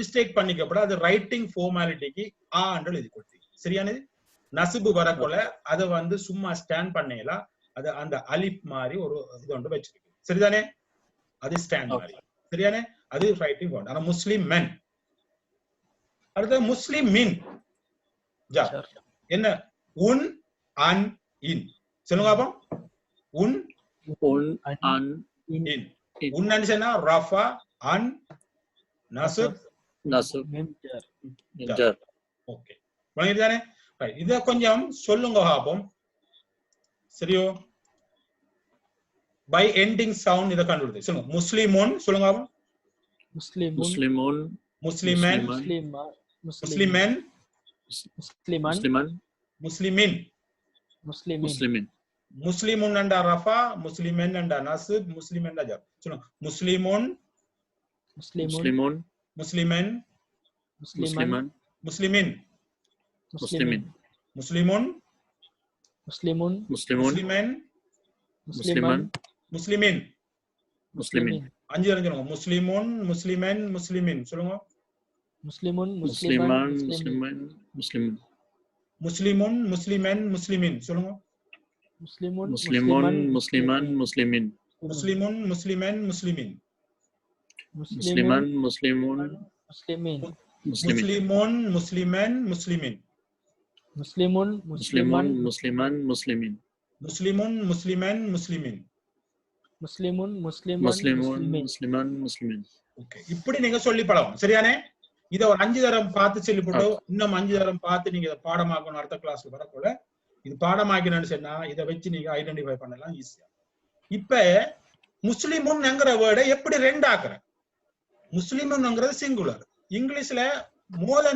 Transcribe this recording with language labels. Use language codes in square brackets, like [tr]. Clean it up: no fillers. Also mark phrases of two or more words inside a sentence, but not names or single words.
[ta] மிஸ்டேக் பண்ணிக்கப்பட அது [en] writing formality [ta] ஆண்டு எழுதி கொடுத்தீங்க சரியானது நசுபு வரக்குள்ள அதை வந்து சும்மா ஸ்டாண்ட் பண்ணலாம் அது அந்த அலிஃப் மாதிரி ஒரு இது ஒன்று வச்சிருக்கு சரிதானே அது ஸ்டாண்ட் மாதிரி சரியானே அது [en] writing form [ta] ஆனா முஸ்லிம் மென் அடுத்து முஸ்லிம் மின் ஜர் என்ன உன் அன் இன் சொல்லுங்க அப்போ உன் [ar] un an [ta] இன் உன்னு சொன்னா ரஃபா அன் நஸ்ப் [ar] nasb ميم جر jar [ta] ஓகே புரியுதானே இத கொஞ்சம் சொல்லுங்க பாப்போம் சரியோ [en] by ending sound [ta] இத கண்டுபிடிச்சு சொல்லுங்க முஸ்லிமுன் சொல்லுங்க பாப்போம் [ar] مسلم muslimun முஸ்லிமன் مسلم முஸ்லிமன் مسلمان musliman முஸ்லிமின் مسلمين muslimin [ta] முஸ்லிமுன் என்றா ரஃபா முஸ்லிமன் என்றா நஸ்ப் முஸ்லிமன் என்றா ஜர் சொல்லுங்க முஸ்லிமுன் [ar] مسلمون muslimun مسلمان musliman முஸ்லிமின் muslimin முஸ்லிமுன் مسلمون muslimun முஸ்லிமன் musliman முஸ்லிமின் muslimin [ta] அஞ்சு சொல்லுங்க [ar] مسلمٌ مسلمًا مسلمٍ [ta] சொல்லுங்க [ar] مسلمون musliman مسلمان muslimin مسلمٌ مسلمًا مسلمٍ [ta] சொல்லுங்க [ar] مسلمون مسلمٌ مسلمًا مسلمٍ مسلمٌ مسلمًا مسلمٍ مسلمًا مسلمٌ مسلمين muslimin مسلمٌ مسلمًا مسلمٍ مسلمون muslimun مسلمان مسلمًا مسلمٍ مسلمٌ مسلمًا مسلمٍ مسلمون مسلمان muslimun مسلمين مسلمًا مسلمٍ [ta] ஓகே இப்படி நீங்க சொல்லி பழகும் சரியானே இத ஒரு 5 தரம் பார்த்து சொல்லி போட்டு இன்னும் 5 தரம் பார்த்து நீங்க இதை பாடமாக்கணும் அடுத்த கிளாஸ்ல வரக்கூட இது பாடமாக்கணும்னு சொன்னா இதை வச்சு நீங்க ஐடென்டிஃபை பண்ணலாம் ஈஸியா இப்ப முஸ்லிமுன்ங்கிற வேர்டை எப்படி ரெண்டாக்குற முஸ்லிமுன்ங்கிறது சிங்குலர் இங்கிலீஷ்ல [en] more than